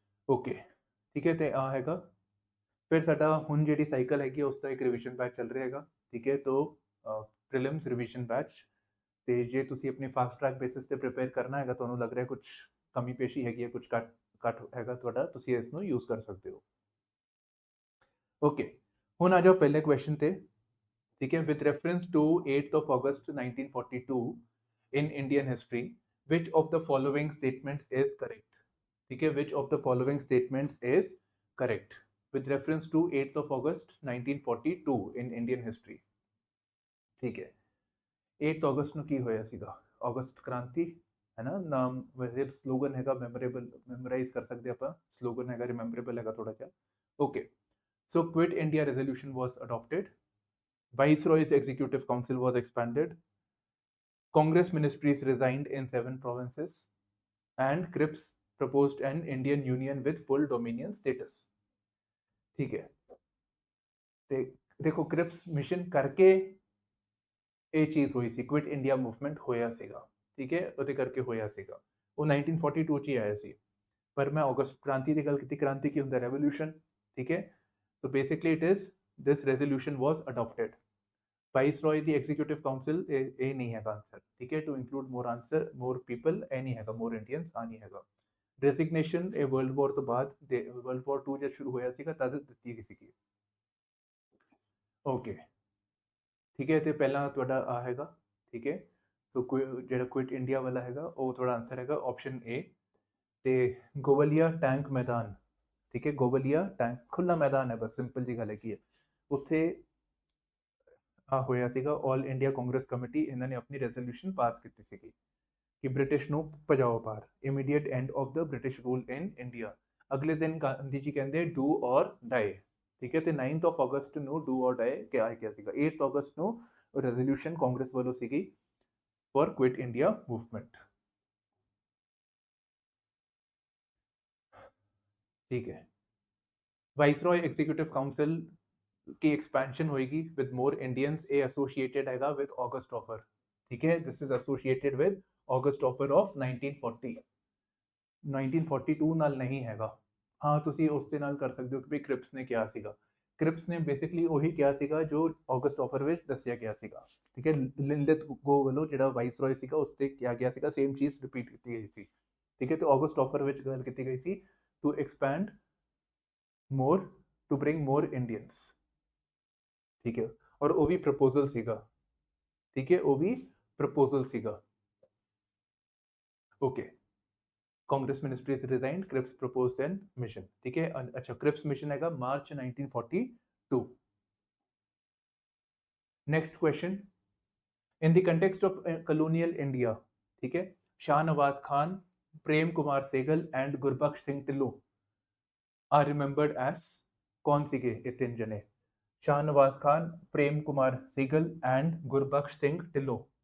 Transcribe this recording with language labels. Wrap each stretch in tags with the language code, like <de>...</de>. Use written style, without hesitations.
<pa>Okay, ਠੀਕ ਹੈ, ਤੇ ਆ ਹੈਗਾ ਫਿਰ ਸਾਡਾ ਹੁਣ ਜਿਹੜੀ ਸਾਈਕਲ ਹੈਗੀ ਉਸ ਦਾ ਇੱਕ ਰਿਵੀਜ਼ਨ ਬੈਚ ਚੱਲ ਰਿਹਾ ਹੈਗਾ। ਠੀਕ ਹੈ, ਤੋਂ ਪ੍ਰੀਲਿਮਸ ਰਿਵੀਜ਼ਨ ਬੈਚ ਤੇ ਜੇ ਤੁਸੀਂ ਆਪਣੀ ਫਾਸਟ ਟਰੈਕ ਬੇਸਿਸ ਤੇ ਪ੍ਰਿਪੇਅਰ ਕਰਨਾ ਹੈਗਾ, ਤੁਹਾਨੂੰ ਲੱਗ ਰਿਹਾ ਕੁਝ ਕਮੀ ਪੇਸ਼ੀ ਹੈਗੀ ਹੈ, ਕੁਝ ਘੱਟ ਹੈਗਾ ਤੁਹਾਡਾ, ਤੁਸੀਂ ਇਸ ਨੂੰ ਯੂਜ਼ ਕਰ ਸਕਦੇ ਹੋ। ਓਕੇ, ਹੁਣ ਆ ਜਾਓ ਪਹਿਲੇ ਕੁਐਸਚਨ ਤੇ।</pa> <en>ठीक है, with reference to 8th of August 1942 in Indian history, which of the following statements is correct? ठीक है, which of the following statements is correct with reference to 8th of August 1942 in Indian history?</en> <pa>ठीक है, 8th ਅਗਸਤ ਨੂੰ ਕੀ ਹੋਇਆ ਸੀਗਾ? ਅਗਸਤ ਕ੍ਰਾਂਤੀ ਹੈ ਨਾ ਨਾਮ, ਵੈਸੇ ਸਲੋਗਨ ਹੈਗਾ ਮੈਮੋਰੇਬਲ, ਮੈਮੋਰਾਈਜ਼ ਕਰ ਸਕਦੇ ਆਪਾਂ। ਸਲੋਗਨ ਹੈਗਾ ਰਿਮੈਂਬਰੇਬਲ ਹੈਗਾ ਥੋੜਾ ਜਿਹਾ।</pa> <en>Okay, so quit India resolution was adopted, Viceroy's Executive Council was expanded, Congress ministries resigned in 7 provinces, and Cripps proposed an Indian Union with full dominion status.</en> <pa>ठीक है, ਤੇ ਦੇਖੋ ਕ੍ਰਿਪਸ ਮਿਸ਼ਨ ਕਰਕੇ ਇਹ ਚੀਜ਼ ਹੋਈ ਸੀ, ਕੁਇਟ ਇੰਡੀਆ ਮੂਵਮੈਂਟ ਹੋਇਆ ਸੀਗਾ। ਠੀਕ ਹੈ, ਉਹਦੇ ਕਰਕੇ ਹੋਇਆ ਸੀਗਾ, ਉਹ 1942 ਚ ਹੀ ਆਇਆ ਸੀ। ਪਰ ਮੈਂ ਅਗਸਤ ਕ੍ਰਾਂਤੀ ਦੀ ਗੱਲ ਕੀਤੀ, ਕ੍ਰਾਂਤੀ ਕੀ ਹੁੰਦਾ? ਰੈਵੋਲੂਸ਼ਨ।</pa> <en>ਠੀਕ ਹੈ, so basically it is this resolution was adopted.</en> <pa>ਵਾਈਸਰॉय ਦੀ executive council ਇਹ ਨਹੀਂ ਹੈਗਾ ਆਨਸਰ। ਠੀਕ ਹੈ,</pa> <en>to include more answer more people</en> <pa>ਇਹ ਨਹੀਂ ਹੈਗਾ, ਮੋਰ ਇੰਡੀਅਨਸ ਆ ਨਹੀਂ ਹੈਗਾ। ਡੈਜ਼ਿਗਨੇਸ਼ਨ ਇਹ ਵਰਲਡ ਵਾਰ ਤੋਂ ਬਾਅਦ, ਵਰਲਡ ਵਾਰ 2 ਜਦ ਸ਼ੁਰੂ ਹੋਇਆ ਸੀਗਾ ਤਦ ਦਿੱਤੀ ਗਈ ਸੀਗੀ। ਓਕੇ, ਠੀਕ ਹੈ, ਤੇ ਪਹਿਲਾਂ ਤੁਹਾਡਾ ਆ ਹੈਗਾ। ਠੀਕ ਹੈ, ਸੋ ਜਿਹੜਾ ਕੁਇਟ ਇੰਡੀਆ ਵਾਲਾ ਹੈਗਾ ਉਹ ਤੁਹਾਡਾ ਆਨਸਰ ਹੈਗਾ ਆਪਸ਼ਨ ਏ। ਤੇ ਗੋਵਲੀਆ ਟੈਂਕ ਮੈਦਾਨ, ਠੀਕ ਹੈ, ਗੋਵਲੀਆ ਟੈਂਕ ਖੁੱਲਾ ਮੈਦਾਨ ਹੈ, ਬਸ ਸਿੰਪਲ ਜੀ ਗੱਲ ਹੈਗੀ ਹੈ। ਉੱਥੇ ਹੋਇਆ ਸੀਗਾ ਆਲ ਇੰਡੀਆ ਕਾਂਗਰਸ ਕਮੇਟੀ, ਇਹਨਾਂ ਨੇ ਆਪਣੀ ਰੈਜ਼ੋਲੂਸ਼ਨ ਪਾਸ ਕੀਤੀ ਸੀਗੀ ਕਿ ਬ੍ਰਿਟਿਸ਼ ਨੂੰ ਭਜਾਓ ਬਾਹਰ,</pa> <en>Immediate end of the British rule in India.</en> <pa>ਅਗਲੇ ਦਿਨ ਗਾਂਧੀ ਜੀ ਕਹਿੰਦੇ</pa> <en>Do or die.</en> <pa>ਠੀਕ ਹੈ, ਤੇ 9th ਆਫ ਅਗਸਤ ਨੂੰ ਡੂ ਔਰ ਡਾਈ ਕਿਹਾ ਸੀਗਾ। 8th ਅਗਸਤ ਨੂੰ ਰੈਜ਼ੋਲੂਸ਼ਨ ਕਾਂਗਰਸ ਵੱਲੋਂ ਸੀਗੀ</pa> <en>For quit India movement. ठीक है, viceroy executive council</en> <hi>की एक्सपेंशन होगी</hi> <en>With more Indians, ए associated हैगा with August offer. ठीक है, this is associated with August offer of 1940।</en> <pa>1942 ਨਾਲ ਨਹੀਂ ਹੈਗਾ। ਹਾਂ, ਤੁਸੀਂ ਉਸ ਦੇ ਨਾਲ ਕਰ ਸਕਦੇ ਹੋ ਕਿ ਵੀ ਕ੍ਰਿਪਸ ਨੇ ਕਿਹਾ ਸੀਗਾ। ਕ੍ਰਿਪਸ ਨੇ ਬੇਸਿਕਲੀ ਉਹੀ ਕਿਹਾ ਸੀਗਾ ਜੋ ਆਗਸਟ ਆਫਰ ਵਿੱਚ ਦੱਸਿਆ ਗਿਆ ਸੀਗਾ। ਠੀਕ ਹੈ, ਲਿੰਦਤ ਗੋ ਵੱਲੋਂ ਜਿਹੜਾ ਵਾਈਸਰॉय ਸੀਗਾ ਉਸ ਤੇ ਕਿਹਾ ਗਿਆ ਸੀਗਾ, ਸੇਮ ਚੀਜ਼ ਰਿਪੀਟ ਕੀਤੀ ਗਈ ਸੀ। ਠੀਕ ਹੈ, ਤੇ ਆਗਸਟ ਆਫਰ ਵਿੱਚ ਗੱਲ ਕੀਤੀ ਗਈ ਸੀ</pa> <en>To expand more, to bring more Indians.</en> <pa>ਠੀਕ ਹੈ, ਔਰ ਉਹ ਵੀ ਪ੍ਰਪੋਜ਼ਲ ਸੀਗਾ। ਠੀਕ ਹੈ, ਉਹ ਵੀ ਪ੍ਰਪੋਜ਼ਲ ਸੀਗਾ।</pa> <en>Okay, Congress ministries resigned, Cripps proposed N mission. ठीक है, अच्छा क्रिप्स मिशन हैगा मार्च 1942। Next question, in the context of colonial India, ठीक है, Shah Nawaz Khan Prem Kumar Sehgal and Gurbaksh Singh Dhillon are remembered as</en> <hi>कौन सी के ये तीन जने</hi> <en>Shahnawaz Khan Prem Kumar Sehgal and Gurbaksh Singh Dhillon</en>